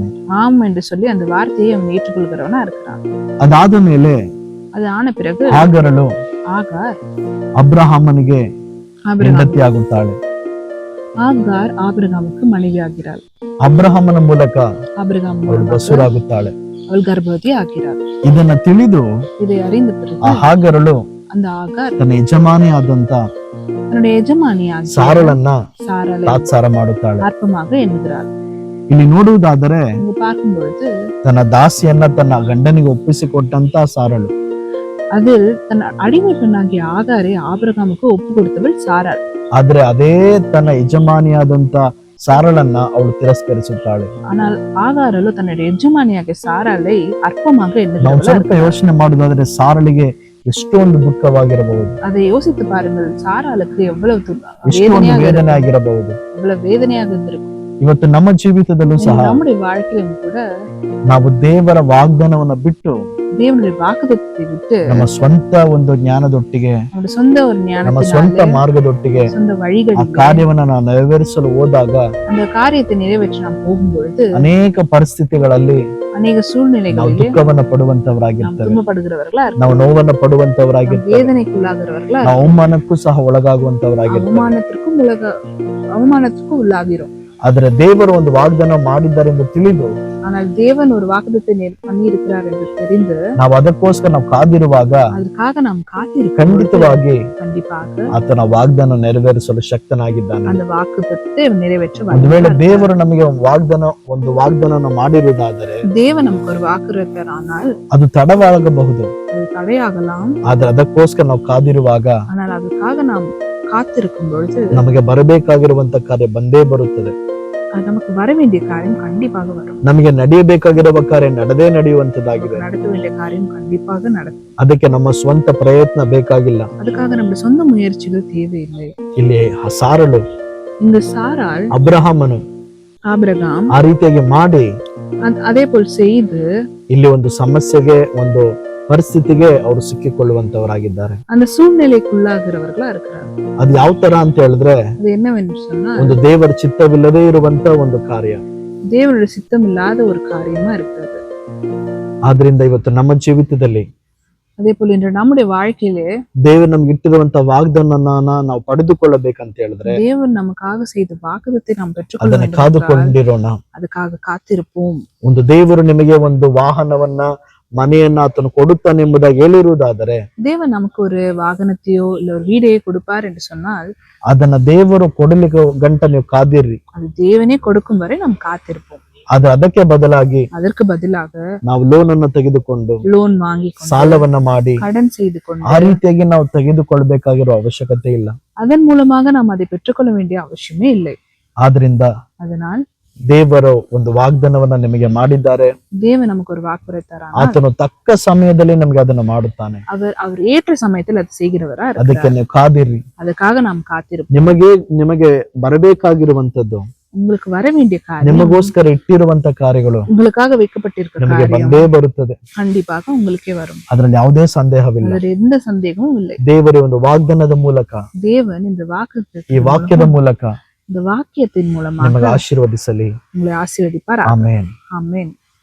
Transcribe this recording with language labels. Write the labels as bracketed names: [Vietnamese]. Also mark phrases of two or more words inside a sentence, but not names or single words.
[Tamil] ஆம் என்று சொல்லி அந்த வார்த்தையை அவன் ஏற்றுக்கொள்கிறவனா இருக்கிறான். [Kannada] ಅದಾದ ಮೇಲೆ [Tamil] அது ಆನ பிறகு [Kannada] ಹಾಗರಳು [Tamil] ஆகார் [Kannada] ಅಬ್ರಹಾಮನಿಗೆ [Tamil] ஆபிரகாம் [Kannada] ಹೆಂಡತಿ ಆಗುತ್ತಾಳೆ. [Tamil] ஆகார் ஆபிரகாமுக்கு மனைவி ஆகிறாள். [Kannada] ಅಬ್ರಹಾಮನ ಮೂಲಕ [Tamil] ஆபிரகாம் [Kannada] ಅವಳು [Tamil] மூலமாக [Kannada] ಬಸುರಾಗುತ್ತಾಳೆ. [Tamil] அவள் கர்ப்பவதி ஆகிறாள். [Kannada] ಇದನ್ನ ತಿಳಿದು [Tamil] இதை அறிந்த [Kannada] ಆ [Tamil] பிறகு [Kannada] ಹಾಗರಳು [Tamil] அந்த ஆகார் [Kannada] ತನ್ನ ಯಜಮಾನಿ ಆದಂತ [Tamil] தன்னுடைய எஜமானியாகிய [Kannada] ಸಾರಳನ್ನ [Tamil] சாராளை [Kannada] ತಾತ್ಸಾರ ಮಾಡುತ್ತಾಳೆ. [Tamil] அற்பமாக எண்ணுகிறாள். [Kannada] ಇಲ್ಲಿ ನೋಡುವುದಾದರೆ [Tamil] இங்கு பார்க்கும் பொழுது [Kannada] ತನ್ನ ದಾಸಿಯನ್ನ ತನ್ನ ಗಂಡನಿಗೆ ಒಪ್ಪಿಸಿಕೊಟ್ಟಂತ ಸಾರಳು, [Tamil] அதில் தன் அடிமை பெண்ணாகிய ஆகாரை ஆபிரகாமுக்கு ஒப்பு கொடுத்தவள் சாராள். [Kannada] ಆದ್ರೆ ಅದೇ ತನ್ನ ಯಜಮಾನಿಯಾದಂತ ಸಾರಳನ್ನ ಅವಳು ತಿರಸ್ಕರಿಸುತ್ತಾಳೆ. [Tamil] ஆனால் ஆகாரலோ தன்னுடைய எஜமானியாகிய சாராளை அற்பமாக [Kannada] ನಾವು [Tamil] எண்ணுகிறவள். [Kannada] ಸ್ವಲ್ಪ ಯೋಚನೆ ಮಾಡುವುದಾದ್ರೆ ಸಾರಳಿಗೆ ಎಷ್ಟೊಂದು ದುಃಖವಾಗಿರಬಹುದು, [Tamil] அதை யோசித்து பாருங்கள். சாராளுக்கு எவ்வளவு [Kannada] ಎಷ್ಟೊಂದು [Tamil] வேதனையாக [Kannada] ವೇದನೆ ಆಗಿರಬಹುದು. [Tamil] எவ்வளவு வேதனையாக இருந்திருக்கும். [Kannada] ಇವತ್ತು ನಮ್ಮ ಜೀವಿತದಲ್ಲೂ ಸಹ [Tamil] நம்முடைய வாழ்க்கையிலும் கூட [Kannada] ನಾವು ದೇವರ ವಾಗ್ದಾನವನ್ನ ಬಿಟ್ಟು [Tamil] தேவனுடைய வாக்குத்தத்தத்தை விட்டு [Kannada] ನಮ್ಮ ಸ್ವಂತ ಒಂದು ಜ್ಞಾನದೊಟ್ಟಿಗೆ, [Tamil] நம்முடைய சொந்த ஒரு [Kannada] ನಮ್ಮ ಸ್ವಂತ [Tamil] ஞானத்தினாலே [Kannada] ಮಾರ್ಗದೊಟ್ಟಿಗೆ [Tamil] சொந்த [Kannada] ಆ [Tamil] வழிகளில் [Kannada] ಕಾರ್ಯವನ್ನ ನಾವು ನೆರವೇರಿಸಲು ಹೋದಾಗ [Tamil] அந்த காரியத்தை நிறைவேற்றி நாம் போகும்பொழுது [Kannada] ಅನೇಕ ಪರಿಸ್ಥಿತಿಗಳಲ್ಲಿ [Tamil] அநேக [Kannada] ನಾವು [Tamil] சூழ்நிலைகளிலே [Kannada] ದುಃಖವನ್ನ [Tamil] நாம் [Kannada] ಪಡುವಂತವರಾಗಿರ್ತೇವೆ, [Tamil] துன்பப்படுகிறவர்களா இருக்கலாம். [Kannada] ನಾವು ನೋವನ್ನ [Tamil] நாம் [Kannada] ಪಡುವಂತವರಾಗಿರ್ತೇವೆ, [Tamil] வேதனைக்குள்ளாகிறவர்களா [Kannada] ನಾವು ಅವಮಾನಕ್ಕೂ ಸಹ ಒಳಗಾಗುವಂತವರಾಗಿರ್ತೇವೆ. [Tamil] அவமானத்திற்கும் உள்ளாகிறோம். [Kannada] ಆದ್ರೆ ದೇವರು ಒಂದು ವಾಗ್ದಾನ ಮಾಡಿದ್ದಾರೆ ಎಂದು ತಿಳಿದು [Tamil] ஆனால் தேவன் ஒரு வாக்குத்தத்தை பண்ணி இருக்கிறார் என்று தெரிந்து [Kannada] ನಾವು ಅದಕ್ಕೋಸ್ಕರ ನಾವು ಕಾದಿರುವಾಗ [Tamil] அதற்காக நாம் காத்திருக்கிறோம். [Kannada] ಖಂಡಿತವಾಗಿ [Tamil] கண்டிப்பாக [Kannada] ಆತನ ವಾಗ್ದಾನ ನೆರವೇರಿಸಲು ಶಕ್ತನಾಗಿದ್ದಾನೆ. [Tamil] அந்த வாக்குத்தத்தை நிறைவேற்ற [Kannada] ಒಂದು ವೇಳೆ [Tamil] வல்லவராக [Kannada] ದೇವರು ನಮಗೆ ಒಂದು ವಾಗ್ದಾನ ಮಾಡಿರುವುದಾದರೆ [Tamil] தேவன் நமக்கு ஒரு வாக்குறுத்தார். ஆனால் [Kannada] ಅದು ತಡವಾಗಬಹುದು. [Tamil] அது தடையாகலாம். [Kannada] ಆದ್ರೆ ಅದಕ್ಕೋಸ್ಕರ ನಾವು ಕಾದಿರುವಾಗ [Tamil] ஆனால் அதுக்காக நாம் காத்திருக்கும் பொழுது [Kannada] ನಮಗೆ ಬರಬೇಕಾಗಿರುವಂತ ಕಾರ್ಯ ಬಂದೇ ಬರುತ್ತದೆ. [Tamil] அது நமக்கு வர வேண்டிய காரியம் கண்டிப்பாக வரும். [Kannada] ನಮಗೆ ನಡೆಯಬೇಕಾಗಿರುವ ಕಾರ್ಯ ನಡೆದೇ ನಡೆಯುವಂತದ್ದಾಗಿದೆ. [Tamil] நமக்கு நடக்க வேண்டிய காரியம் கண்டிப்பாக நடக்கும். [Kannada] ಅದಕ್ಕೆ ನಮ್ಮ ಸ್ವಂತ ಪ್ರಯತ್ನ ಬೇಕಾಗಿಲ್ಲ. [Tamil] அதுக்காக நம்முடைய சொந்த முயற்சிகள் தேவையில்லை. [Kannada] ಇಲ್ಲಿ ಸಾರಳು, [Tamil] இங்கு சாராள் [Kannada] ಅಬ್ರಹಾಮನು [Tamil] ஆபிரகாம் [Kannada] ಆ ರೀತಿಯಾಗಿ ಮಾಡಿ [Tamil] அதே போல் செய்து [Kannada] ಇಲ್ಲಿ ಒಂದು ಸಮಸ್ಯೆಗೆ, ಒಂದು ಪರಿಸ್ಥಿತಿಗೆ ಅವರು ಸಿಕ್ಕಿಕೊಳ್ಳುವಂತವರಾಗಿದ್ದಾರೆ. [Tamil] அந்த சூழ்நிலைக்குள்ளாகிறவர்களா இருக்கிறார். [Kannada] ಅದು ಯಾವ ತರ ಅಂತ ಹೇಳಿದ್ರೆ, [Tamil] அது என்னவென்று சொன்னால் [Kannada] ಒಂದು ದೇವರ ಚಿತ್ತವಿಲ್ಲದೆ ಇರುವಂತ ಒಂದು ಕಾರ್ಯ. [Tamil] தேவனுடைய சித்தம் இல்லாத ஒரு காரியமா இருக்கிறது. [Kannada] ಆದ್ರಿಂದ ಇವತ್ತು ನಮ್ಮ ಜೀವಿತದಲ್ಲಿ [Tamil] அதே போல இன்று நம்முடைய வாழ்க்கையிலே [Kannada] ದೇವರು ನಮ್ಗೆ ಇಟ್ಟಿರುವಂತ ವಾಗ್ದಾನನ ನಾವು ಪಡೆದುಕೊಳ್ಳಬೇಕಂತ ಹೇಳಿದ್ರೆ [Tamil] தேவன் நமக்காக செய்த வாக்குத்தத்தை நாம் பெற்றுக்கொள்ள [Kannada] ಅದನ್ನ [Tamil] வேண்டும் என்றால் [Kannada] ಕಾದುಕೊಂಡಿರೋಣ. [Tamil] அதுக்காக காத்திருப்போம். [Kannada] ಒಂದು ದೇವರು ನಿಮಗೆ ಒಂದು ವಾಹನವನ್ನ ಮನೆಯನ್ನ ಆತನು ಕೊಡುತ್ತಾನೆ ಎಂಬುದಾಗಿ ಹೇಳಿರುವುದಾದರೆ [Tamil] தேவன் நமக்கு ஒரு வாகனத்தையோ இல்ல ஒரு வீடையோ கொடுப்பார் என்று சொன்னால் [Kannada] ಅದನ್ನ ದೇವರು ಕೊಡಲಿಕ್ಕೆ ಗಂಟ ನೀವು ಕಾದಿರ್ರಿ. [Tamil] அது தேவனே கொடுக்கும் வரை நாம் காத்திருப்போம். [Kannada] ಅದಕ್ಕೆ ಬದಲಾಗಿ [Tamil] அதற்கு பதிலாக [Kannada] ನಾವು ಲೋನ್ ಅನ್ನು ತೆಗೆದುಕೊಂಡು [Tamil] லோன் வாங்கி கொண்டு [Kannada] ಸಾಲವನ್ನ ಮಾಡಿ [Tamil] கடன் செய்து கொண்டு [Kannada] ಆ ರೀತಿಯಾಗಿ ನಾವು ತೆಗೆದುಕೊಳ್ಬೇಕಾಗಿರೋ ಅವಶ್ಯಕತೆ ಇಲ್ಲ. [Tamil] அதன் மூலமாக நாம் அதை பெற்றுக்கொள்ள வேண்டிய அவசியமே இல்லை. [Kannada] ಆದ್ರಿಂದ [Tamil] அதனால் [Kannada] ದೇವರು ಒಂದು ವಾಗ್ದಾನವನ್ನ ನಿಮಗೆ ಮಾಡಿದ್ದಾರೆ. [Tamil] தேவன் நமக்கு ஒரு வாக்குரைத்தாரானால் [Kannada] ಆತನು ತಕ್ಕ ಸಮಯದಲ್ಲಿ ನಮ್ಗೆ ಅದನ್ನ ಮಾಡುತ್ತಾನೆ. [Tamil] அவர் ஏற்ற சமயத்தில் அது செய்கிறவரா [Kannada] ಅದಕ್ಕೆ [Tamil] இருக்கிறார். [Kannada] ನೀವು ಕಾದಿರ್ರಿ. [Tamil] அதுக்காக நாம் காத்திருப்போம். [Kannada] ನಿಮಗೆ ಬರಬೇಕಾಗಿರುವಂತದ್ದು, [Tamil] உங்களுக்கு வர வேண்டிய காரியம், [Kannada] ನಿಮಗೋಸ್ಕರ ಇಟ್ಟಿರುವಂತ ಕಾರ್ಯಗಳು [Tamil] உங்களுக்காக வைக்கப்பட்டிருக்கிற [Kannada] ನಿಮಗೆ [Tamil] காரியம் [Kannada] ಬಂದೇ ಬರುತ್ತದೆ. [Tamil] கண்டிப்பாக உங்களுக்கே வரும். [Kannada] ಅದ್ರಲ್ಲಿ ಯಾವುದೇ ಸಂದೇಹವಿಲ್ಲ. [Tamil] அதில் எந்த சந்தேகமும் இல்லை. [Kannada] ದೇವರ ಒಂದು ವಾಗ್ದಾನದ ಮೂಲಕ, [Tamil] தேவன் இந்த [Kannada] ಈ ವಾಕ್ಯದ ಮೂಲಕ [Tamil] இந்த வாக்கியத்தின் மூலமாக [Kannada] ನಿಮಗೆ ಆಶೀರ್ವದಿಸಲಿ. [Tamil] உங்களை ஆசீர்வதிப்பார். [Kannada] ಆಮೆನ್. [Tamil] ஆமென்.